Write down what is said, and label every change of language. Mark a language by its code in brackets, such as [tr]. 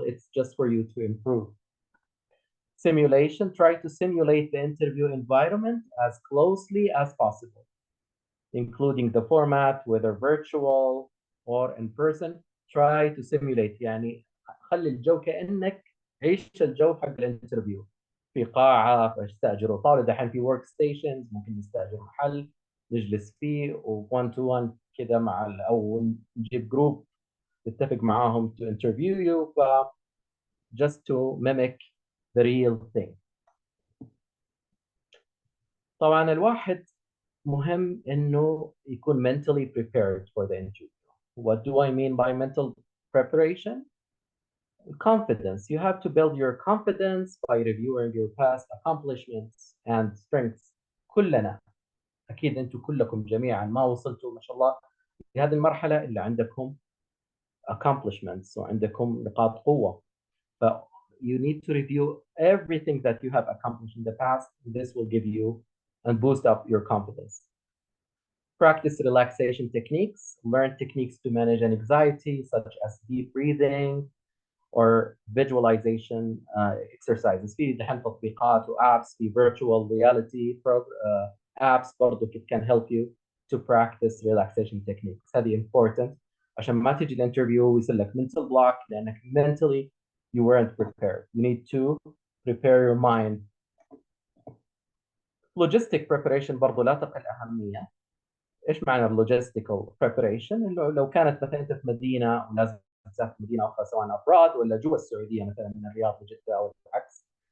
[en] It's just for you to improve. Simulation. Try to simulate the interview environment as closely as possible, including the format, whether virtual or in person. Try to simulate [ar] يعني خلي الجو كأنك عيش الجو حق الانترفيو في قاعة. فاستأجروا طاولة. دحين في ورك ستيشنز ممكن نستأجر محل نجلس فيه و1 to 1 كده مع أو نجيب جروب نتفق معاهم [en] to interview you. just to mimic the real thing. [ar] طبعا الواحد مهم إنه يكون [en] mentally prepared for the interview. What do I mean by mental preparation? Confidence. You have to build your confidence by reviewing your past accomplishments and strengths. [ar] كلنا أكيد أنتم كلكم جميعا ما وصلتوا ما شاء الله لهذه المرحلة إلا عندكم accomplishments وعندكم نقاط قوة. [en] you need to review everything that you have accomplished in the past. This will give you and boost up your confidence. Practice relaxation techniques. Learn techniques to manage anxiety, such as deep breathing or visualization exercises. [ar] في دحين تطبيقات وapps في virtual reality apps برضو [en] can help you to practice relaxation techniques. [ar] هذه important عشان ما تيجي الانترفيو ويصير لك mental block لأنك [en] mentally you weren't prepared. You need to prepare your mind. Logistic preparation [ar] برضو لا تقل أهمية. إيش معنى logistical preparation؟ إنه لو كانت مثلا أنت في مدينة ولازم تسافر مدينة أخرى سواء abroad ولا جوا السعودية مثلا من الرياض لجدة أو العكس.